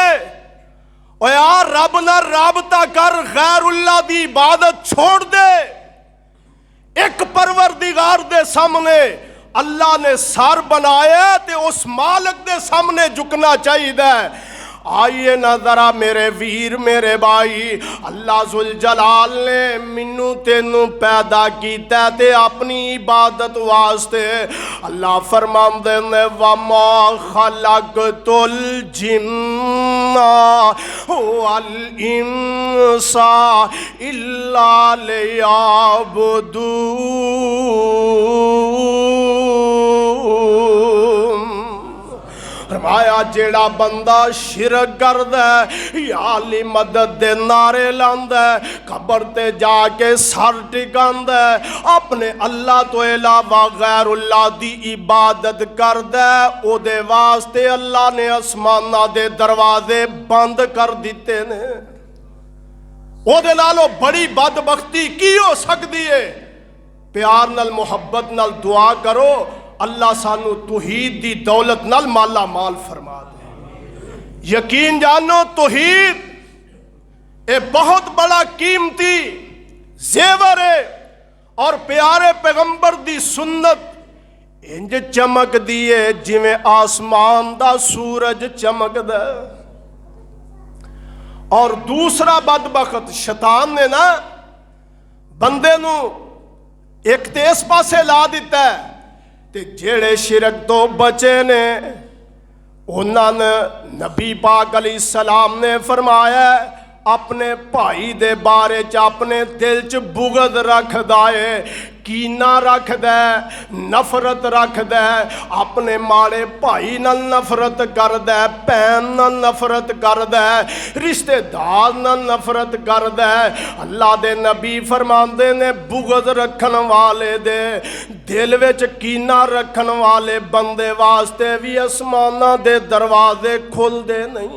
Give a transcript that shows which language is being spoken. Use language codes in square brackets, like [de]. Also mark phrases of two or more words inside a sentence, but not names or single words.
[pa] او یار رب نال رابطہ کر، غیر اللہ دی عبادت چھوڑ دے۔ ایک پروردگار دے سامنے اللہ نے سر بنایا تے اس مالک دے سامنے جھکنا چاہیے۔ آئیے نا ذرا میرے ویر میرے بھائی، اللہ ذوالجلال نے منو تینو پیدا کیتا تے اپنی عبادت واسطے۔ اللہ فرماندے نے [ar] وَمَا خَلَقْتُ الْجِنَّ وَالْإِنسَ إِلَّا لِيَعْبُدُونِ۔ [pa] فرمایا جیڑا بندہ شرک کردا ہے یا علی مدد دے نعرے لاندا ہے، قبر تے جا کے سر ٹکاندا ہے، اپنے اللہ تو علاوہ غیر اللہ دی عبادت کردا ہے، او دے واسطے اللہ نے آسماناں دے دروازے بند کر دیتے نے۔ او دے نالوں بڑی بدبختی کی ہو سکتی ہے؟ پیار نال محبت نال دعا کرو اللہ سانو توحید دی دولت نال مالا مال فرما دے۔ یقین جانو توحید اے بہت بڑا قیمتی زیور ہے، اور پیارے پیغمبر دی سنت انج چمک دیئے جویں آسمان دا سورج چمک دے۔ اور دوسرا بدبخت شیطان نے نا بندے نو ایک تے اس پاسے لا دیتا ہے تے جیڑے شرک تو بچے نے انہاں نے نبی پاک [ar] علیہ السلام [pa] نے فرمایا اپنے بھائی دے بارے چ اپنے دل چ بغض رکھ دائے، کینہ رکھ دے، نفرت رکھ دے، اپنے ماڑے بھائی نال نفرت کر دے، بہن نال نفرت کر دے، رشتہ دار نال نفرت کر دے۔ اللہ دے نبی فرماندے نے بغض رکھن والے دے دل وچ کینہ رکھن والے بندے واسطے بھی آسماناں دے دروازے کھل دے نہیں۔